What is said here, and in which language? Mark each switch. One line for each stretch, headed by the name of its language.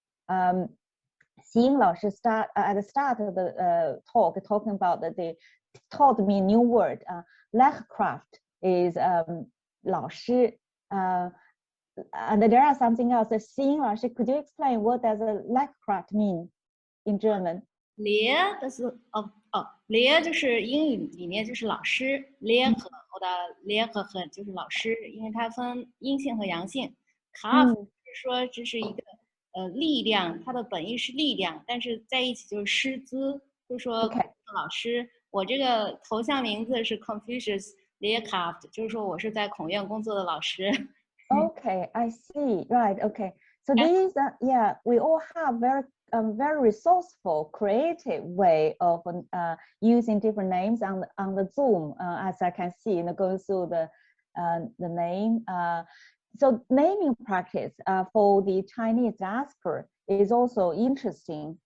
English: Xing Laoshi at the start of the talk, talking about they taught me a new word. Lehrkraft is 老师, and there are something else. Xing Laoshi, could you explain what does a Lehrkraft mean in German?
German: Lehr, das ist auf
Chinese: Lehrer 就是英语里面就是老师 ，Lehrer 或者 Lehrer 就是老师，因为它分阴性和阳性。 Kraft 是说这是一个力量，它的本意是力量，但是在一起就是师资，就是说老师。我这个头像名字是 Konfuzius-Institut， 就是说我是在孔院工作的老师。
English: Okay, I see. Right. Okay. So these, yeah, we all have very resourceful, creative way of using different names on the Zoom, as I can see, going through the name. So naming practice for the Chinese diaspora is also interesting.